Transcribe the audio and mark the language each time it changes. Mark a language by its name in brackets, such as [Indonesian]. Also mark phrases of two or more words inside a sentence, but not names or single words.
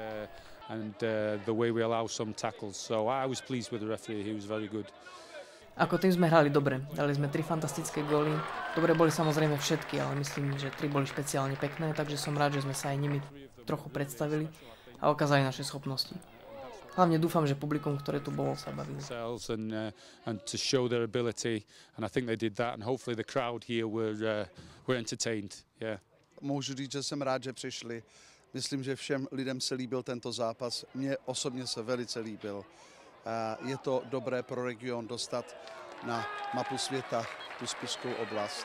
[Slovak] Ako tým sme hrali dobre, dali sme 3 fantastické góly. Dobre boli samozrejme všetky, ale myslím, že 3 boli špeciálne pekné, takže som rád, že sme sa aj nimi trochu predstavili a ukázali naše schopnosti. Hlavne dúfam, že publikum, ktoré tu bolo, sa bavilo. [Czech] Můžu říct, že jsem rád, že přišli. Myslím, že všem lidem se líbil tento zápas. Mně osobně se velice líbil. Je to dobré pro region dostat na mapu světa tu Spišskou oblast.